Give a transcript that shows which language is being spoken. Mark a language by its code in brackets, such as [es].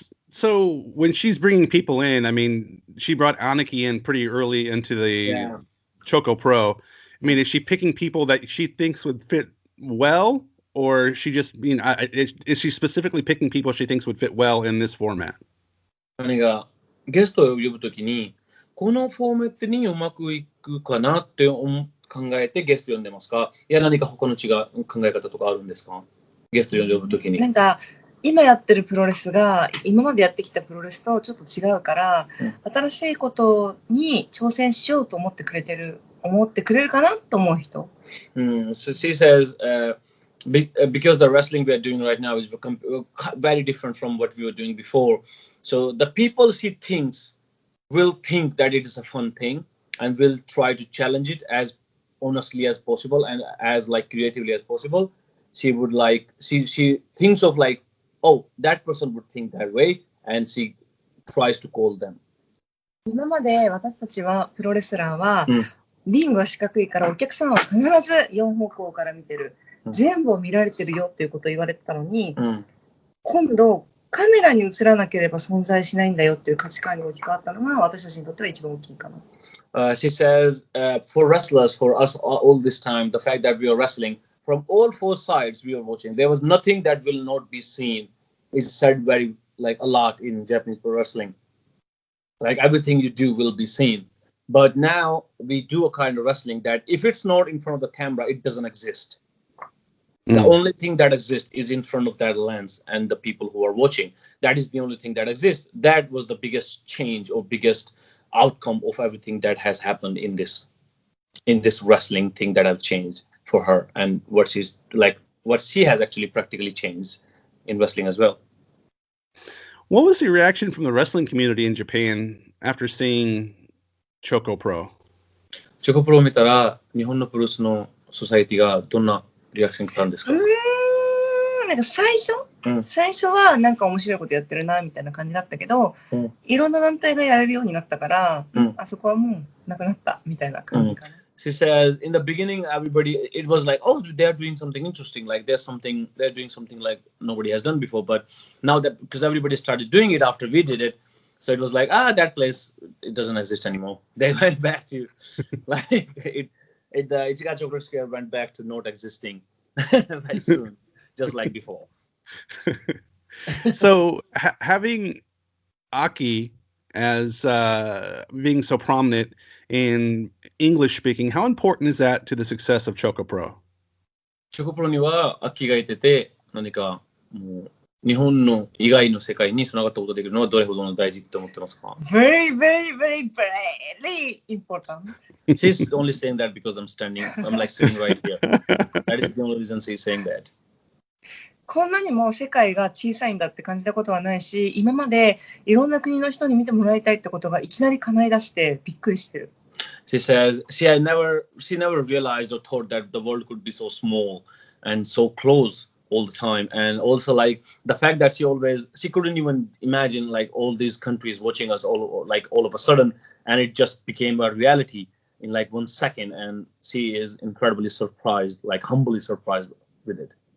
[en] So when she's bringing people in, I mean, she brought Akki in pretty early into the ChocoPro. I mean, is she picking people that she thinks would fit well, or she just is she specifically picking people she thinks would fit well in this format? [ja] 何がゲストを呼ぶときにこのフォーマットにうまくいくかなって考えてゲスト呼んでますか？いや何か他の違う考え方とかあるんですか？ゲスト呼ぶときに。なんか今やってるプロレスが今までやってきたプロレスとちょっと違うから、新しいことに挑戦しようと思ってくれるかなと思う人。 [en] So she says, because the wrestling we are doing right now is very different from what we were doing before. So the people she thinks will think that it is a fun thing and will try to challenge it as honestly as possible and as like creatively as possible. She would like she thinks of like, oh, that person would think that way, and she tries to call them. [ja] 今まで私たちはプロレスラーは、リングは四角いからお客さんは必ず4方向から見てる、全部を見られてるよっていうことを言われてたのに、今度カメラに映らなければ存在しないんだよっていう価値観に置き換わったのが私たちにとっては一番大きいかな。 [en] She says, for wrestlers, for us all this time, the fact that we are wrestling from all four sides we are watching, there was nothing that will not be seen. It's said very like a lot in Japanese pro wrestling. Like everything you do will be seen. But now we do a kind of wrestling that if it's not in front of the camera, it doesn't exist. The only thing that exists is in front of that lens and the people who are watching. That is the only thing that exists. That was the biggest change or biggest outcome of everything that has happened in this wrestling thing that I've changed for her, and what she has actually practically changed in wrestling as well. What was the reaction from the wrestling community in Japan after seeing ChocoPro? [ja] ChocPro を見たら日本のプロレスのソサイティがどんなリアクション来たんですか？なんか最初はなんか面白いことやってるなみたいな感じだったけど、いろんな団体がやれるようになったから、あそこはもうなくなったみたいな感じかな。 [en] She says in the beginning everybody it was like, oh, they're doing something interesting, like they're doing something like nobody has done before, but now that because everybody started doing it after we did it, so it was like, that place it doesn't exist anymore. They went back to like the Ichiga Chocolate Square went back to not existing very soon, just like before. So having Akki as being so prominent in English speaking, how important is that to the success of ChocoPro? [ja] ChocPro にはアッキーがいてて何かもう日本の以外の世界に繋がったことができるのはどれほどの大事って思ってますか？ [en] Very, very, very, very important. She's only saying that because I'm like sitting right here. That is the only reason she's saying that. [ja] こんなにも世界が小さいんだって感じたことはないし、今までいろんな国の人に見てもらいたいってことがいきなり叶い出してびっくりしてる。 [en] She says she never realized or thought that the world could be so small and so close all the time, and also like the fact that she couldn't even imagine like all these countries watching us all of a sudden, and it just became a reality in like 1 second, and she is incredibly surprised, like humbly surprised with it.